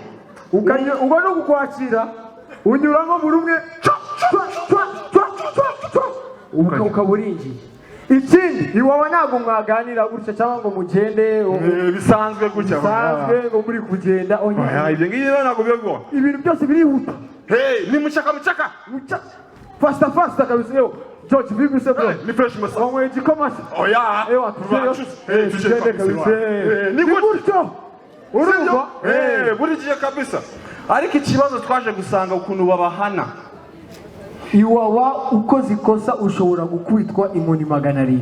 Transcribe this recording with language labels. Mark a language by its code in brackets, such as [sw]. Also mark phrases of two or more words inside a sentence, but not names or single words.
[rw] ubwo no kukwakira unyuramo buri umwe ukaba urinjiye ikindi iwawe ntabwo mwaganira gutya cyangwa ngo mugende bisanzwe gutya bisanzwe ngo muri kugenda ibyo ngibyo ntabwo biba ibintu byose birihuta [sw] ni muchaka fasta kabisa leo George vipi sasa bro ni fresh masa [rw] wanwe igikoma oya ewa tugende kabisa ni gutyo urumva buri gihe kabisa ariko ikibazo twaje gusanga ukuntu babahana iwawa ukoze ikosa ushobora gukwitwa inkoni 700